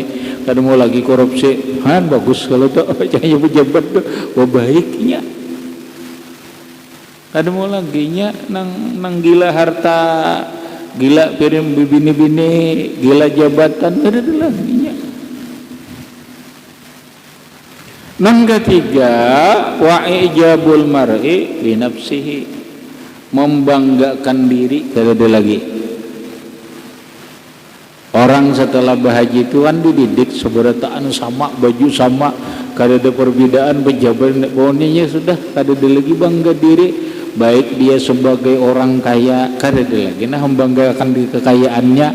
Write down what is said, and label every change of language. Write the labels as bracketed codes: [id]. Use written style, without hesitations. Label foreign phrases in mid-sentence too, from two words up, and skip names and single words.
[bjn] Kada mau lagi korupsi, bagus kalau tuh cahaya pejabat tuh, baiknya. Kada mau lagi nya nang gila harta, gila piring bini-bini, gila jabatan, kada ada lagi nya. Nang ketiga, [ar] وإعجاب المرء بنفسه, [bjn] membanggakan diri, kada ada lagi. Orang setelah berhaji itu kan dididik seberataan sama, baju sama, kada ada perbedaan, pejabat boninya sudah, kada ada lagi bangga diri. Baik dia sebagai orang kaya, kada ada lagi nah membanggakan di kekayaannya.